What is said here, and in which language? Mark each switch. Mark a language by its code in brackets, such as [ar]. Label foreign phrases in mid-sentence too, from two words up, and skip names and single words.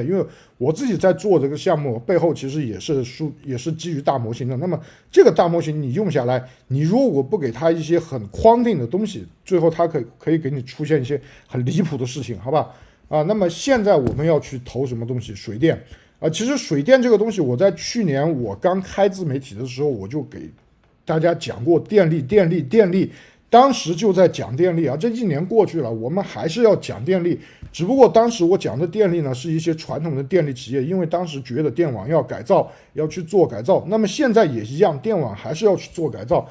[zh] 因為我自己在做這個項目背後，其實也是基於大模型的。那麼這個大模型你用下來，你如果不給它一些很框定的東西，最後它可以給你出現一些很離譜的事情，好吧？那麼現在我們要去投什麼東西？水電其實水電這個東西，我在去年我剛開自媒體的時候，我就給大家講過電力。當時就在講電力啊，這一年過去了，我們還是要講電力。只不過當時我講的電力呢，是一些傳統的電力企業，因為當時覺得電網要改造，要去做改造。那麼現在也一樣，電網還是要去做改造。